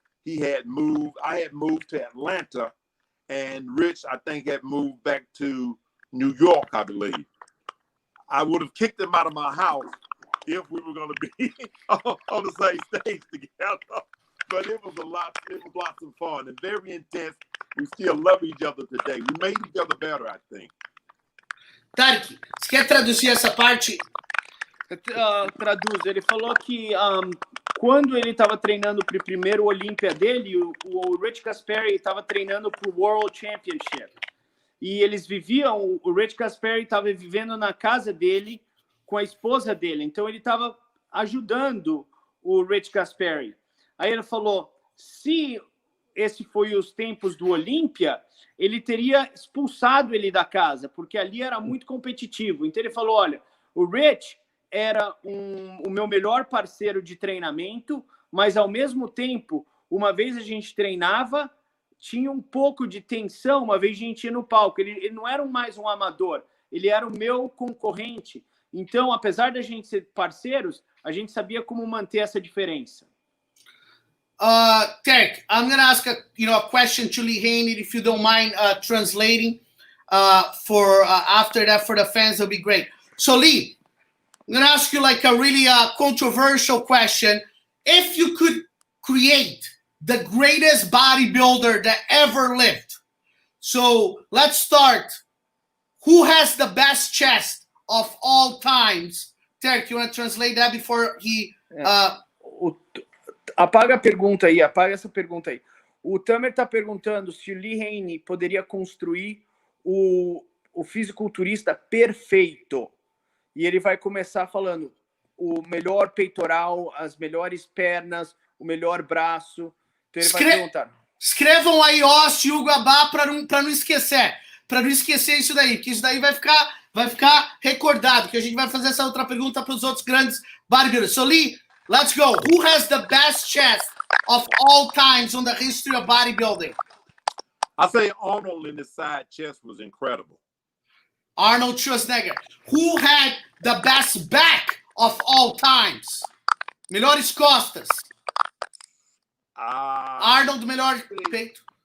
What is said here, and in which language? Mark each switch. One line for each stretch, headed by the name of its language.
English: I had moved to Atlanta, and Rich, I think, had moved back to New York, I believe. I would have kicked him out of my house if we were going to be on the same stage together. But it was lots of fun and very intense. We still love each other today. We made each other better, I think.
Portuguese: Tarek, você quer traduzir essa parte? Traduz. Ele falou que quando ele estava treinando para o primeiro Olympia dele, o Rich Gasperi estava treinando para o World Championship. E eles viviam, o Rich Gasperi estava vivendo na casa dele com a esposa dele. Então ele estava ajudando o Rich Gasperi. Aí ele falou, se esse foi os tempos do Olympia, ele teria expulsado ele da casa, porque ali era muito competitivo. Então ele falou, olha, o Rich era o meu melhor parceiro de treinamento, mas ao mesmo tempo, uma vez a gente treinava, tinha um pouco de tensão, uma vez a gente ia no palco. Ele não era mais um amador, ele era o meu concorrente. Então, apesar da gente ser parceiros, a gente sabia como manter essa diferença.
English: Terk, I'm going to ask a question to Lee Haney, if you don't mind translating for after that for the fans, it'll be great. So Lee, I'm going to ask you like a really controversial question. If you could create the greatest bodybuilder that ever lived, so let's start. Who has the best chest of all times? Terk, you want to translate that before he...
Portuguese: Apaga a pergunta aí, apaga essa pergunta aí. O Tamer está perguntando se o Lee Haney poderia construir o fisiculturista perfeito. E ele vai começar falando o melhor peitoral, as melhores pernas, o melhor braço. Então ele vai perguntar. Escrevam aí Oste e Hugo Abá para não esquecer. Para não esquecer isso daí, que isso daí vai ficar recordado, que a gente vai fazer essa outra pergunta para os outros grandes bodybuilders.
English: So Lee, let's go. Who has the best chest of all times on the history of bodybuilding? I say Arnold in his side chest was incredible. Arnold Schwarzenegger. Who had the best back of all times?
Portuguese: Melhores costas. Arnold, melhor peito.